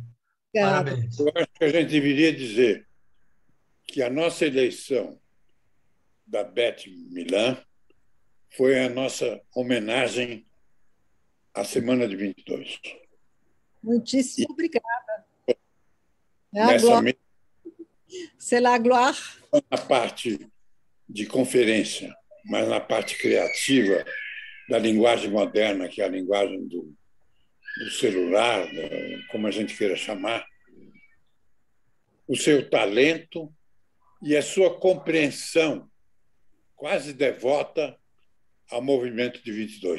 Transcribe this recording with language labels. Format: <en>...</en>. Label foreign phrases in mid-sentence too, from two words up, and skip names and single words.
<pt>Parabéns. Eu acho que a gente deveria dizer que a nossa eleição da Beth Milan foi a nossa homenagem à Semana de 22. Muitíssimo obrigada.</pt> <fr>C'est la gloire.</fr> <pt>Na parte de conferência, mas na parte criativa da linguagem moderna, que é a linguagem do celular, como a gente queira chamar, o seu talento e a sua compreensão quase devota ao movimento de 22.</pt>